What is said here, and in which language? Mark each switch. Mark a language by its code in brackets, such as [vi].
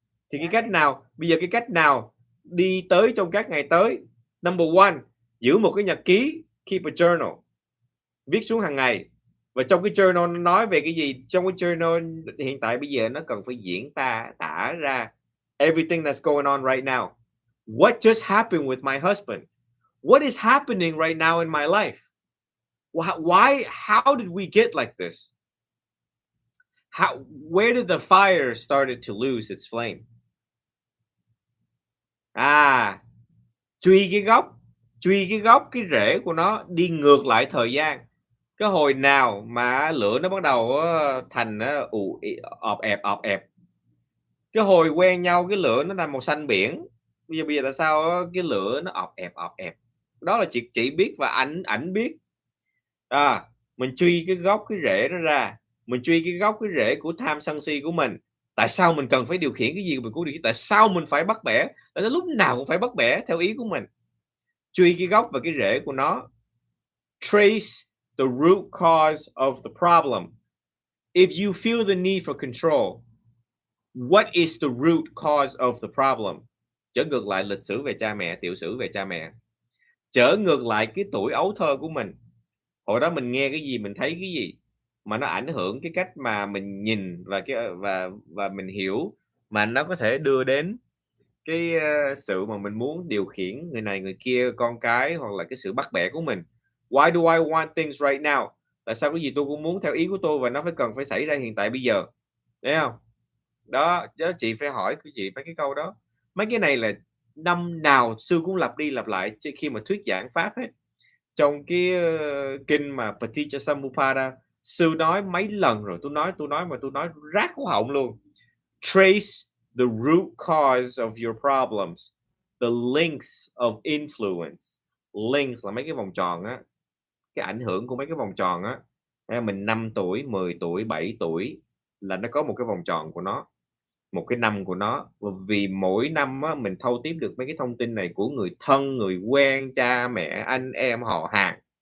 [vi] Thì cái cách nào, bây giờ cái cách nào đi tới trong các ngày tới? [en] Number one, [vi] giữ một cái nhật ký, [en] keep a journal, [vi] viết xuống hàng ngày. Và trong cái journal nó nói về cái gì? Trong cái journal hiện tại bây giờ nó cần phải diễn tả ra [en] everything that's going on right now. What just happened with my husband? What is happening right now in my life? Why? How did we get like this? Where did the fire started to lose its flame? [vi] Truy cái gốc cái rễ của nó đi ngược lại thời gian. Cái hồi nào mà lửa nó bắt đầu thành ọp ẹp. Cái hồi quen nhau cái lửa nó thành màu xanh biển. Bây giờ tại sao cái lửa nó ọp ẹp. Đó là chị biết và ảnh biết. Mình truy cái gốc cái rễ nó ra, mình truy cái gốc cái rễ của tham sân si của mình. Tại sao mình cần phải điều khiển cái gì mình cũng điều khiển? Tại sao mình phải bắt bẻ? Tại sao lúc nào cũng phải bắt bẻ theo ý của mình? Truy cái gốc và cái rễ của nó. [en] Trace the root cause of the problem. If you feel the need for control, what is the root cause of the problem? [vi] Trở ngược lại lịch sử về cha mẹ, tiểu sử về cha mẹ. Trở ngược lại cái tuổi ấu thơ của mình. Hồi đó mình nghe cái gì, mình thấy cái gì mà nó ảnh hưởng cái cách mà mình nhìn và mình hiểu, mà nó có thể đưa đến cái sự mà mình muốn điều khiển người này người kia, con cái, hoặc là cái sự bắt bẻ của mình. [en] Why do I want things right now? [vi] Tại sao cái gì tôi cũng muốn theo ý của tôi và nó cần phải xảy ra hiện tại bây giờ? Thấy không? Đó chị phải hỏi chị mấy cái câu đó. Mấy cái này là năm nào sư cũng lặp đi lặp lại khi mà thuyết giảng pháp hết. Trong cái kinh mà Paticcasamuppada, sư nói mấy lần rồi, tôi nói rát cổ họng luôn. [en] Trace the root cause of your problems, the links of influence. [vi] Links là mấy cái vòng tròn á, cái ảnh hưởng của mấy cái vòng tròn á. Mình 5 tuổi, 10 tuổi, 7 tuổi là nó có một cái vòng tròn của nó, một cái năm của nó. Vì mỗi năm á, mình thâu tiếp được mấy cái thông tin này của người thân, người quen, cha mẹ, anh em, họ hàng.